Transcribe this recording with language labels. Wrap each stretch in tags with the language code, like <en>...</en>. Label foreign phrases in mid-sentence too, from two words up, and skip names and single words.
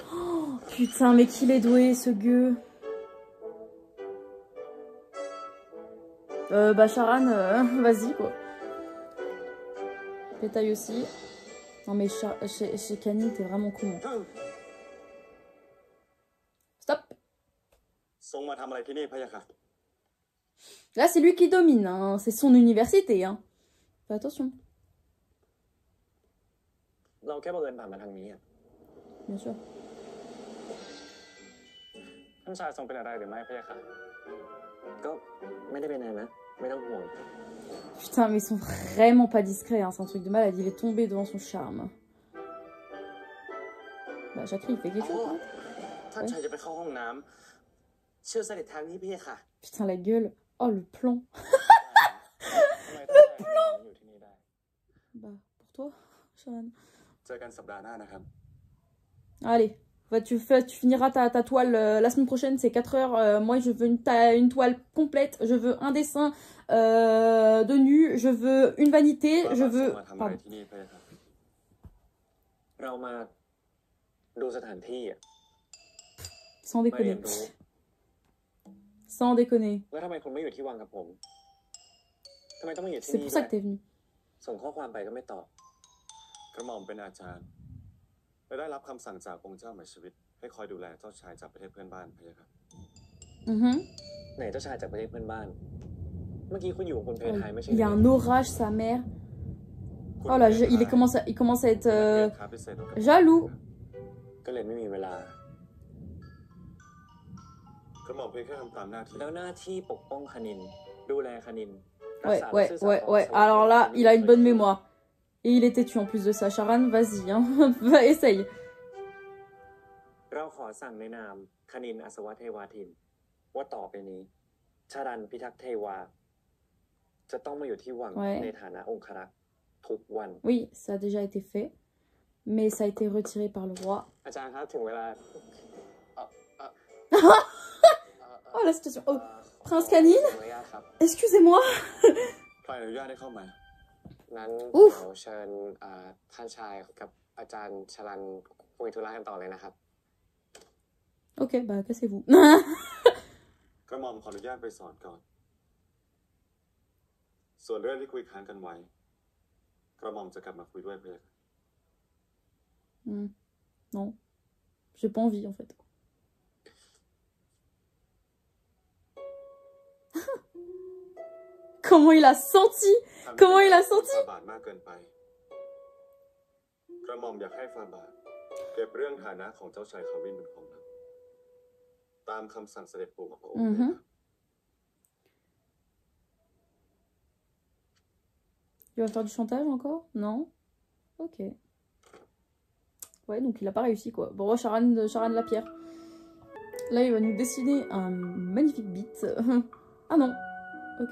<fr>Oh, putain, mais qu'il est doué, ce gueux. Bah Charan, vas-y quoi. Pétaille aussi. Non mais chez Canine, t'es vraiment con. Stop.</fr> <th>ทรงมาทำอะไรที่นี่พะยะค่ะ</th> <fr>Là c'est lui qui domine, hein. C'est son université. Hein. Fais attention.</fr> <th>เราแค่บังเอิญผ่านมาทางนี้</th> <fr>Bien sûr.</fr> <th>ท่านชายทรงเป็นอะไรหรือไม่พะยะค่ะก็ไม่ได้เป็นอะไรนะ ไม่ต้องห่วง</th> <fr>Putain, mais ils sont vraiment pas discrets, hein. C'est un truc de malade. Il est tombé devant son charme. Chakri, il fait quelque chose.</fr> <th>ท่านชายจะไปเข้าห้องน้ำเชื่อเสด็จทางนี้พี่ค่ะ</th> <fr>Putain, la gueule. Oh, le plan. Le plan. Bah, pour toi, Sharon.</fr> <th>เจอกันสัปดาห์หน้านะครับ</th> <fr>Allez, tu finiras ta toile la semaine prochaine, c'est 4 heures. Moi, je veux une toile complète. Je veux un dessin de nu. Je veux une vanité. Je veux... Pardon.</fr> <th>เรามาดูสถานที่</th> <fr>Sans déconner. Sans déconner.</fr> <th>แล้วทำไมคุณไม่อยู่ที่วังกับผมทำไมต้องมาอยู่ที่</th> <fr>C'est</fr> <th>นี่</th> <fr>pour ça que t'es venu.</fr> <th>ส่งข้อความไปก็ไม่ตอบ กระหม่อมเป็นอาจารย์และได้รับคำสั่งจากองค์เจ้าหมายชีวิตให้คอยดูแลเจ้าชายจากประเทศเพื่อนบ้านพะยะค่ะ ไหนเจ้าชายจากประเทศเพื่อนบ้าน เมื่อกี้คุณอยู่กับคุณเพทายไม่ใช่</th> <fr>Il y a un orage, sa mère. Oh là, il commence à être jaloux.</fr> <th>ก็เลยไม่มีเวลา กระหม่อมเพียงแค่ทำตามหน้าที่ แล้วหน้าที่ปกป้องคณินดูแลคณิน</th> <fr>Ouais. Alors là, il a une bonne mémoire. Et il est têtu en plus de ça. Sharan, vas-y, hein. Va, essaye.</fr> <th>เราขอสั่งในนามคณินอัศวเทวาทินว่าต่อไปนี้ชารันพิทักษ์เทวาจะต้องมาอยู่ที่วังในฐานะองครักษ์ทุกวัน</th> <fr>Oui, ça a déjà été fait. Mais ça a été retiré par le roi.</fr> <th>อาจารย์ครับถึงเวลา</th> <fr>Oh la situation. Oh, Prince Canine. Excusez-moi.</fr> <th>ใครอนุญาตให้เข้ามา นั้นเดี๋ยวเชิญท่านชายกับอาจารย์ชลันคุยธุระกันต่อเลยนะครับ</th> <fr>Ok, bah cassez-vous.</fr> <th>กระหม่อมขออนุญาตไปสอนก่อน ส่วนเรื่องที่คุยค้างกันไว้กระหม่อมจะกลับมาคุยด้วยพะยะค่ะ</th> <fr>Non, j'ai pas envie en fait. Comment il a senti? Comment il a senti?</fr> <th>ฟาบาทมากเกินไปกระหม่อมอยากให้ฟาบาทเก็บเรื่องฐานะของเจ้าชายคาวินเป็นของลับตามคำสั่งเสด็จปู่ของพระองค์เลยครับ</th> <fr>Il va faire du chantage encore? Non? Ok. Ouais, donc il a pas réussi quoi. Bon, Sharan la pierre. Là, il va nous dessiner un magnifique beat. Ah non. Ok.</fr>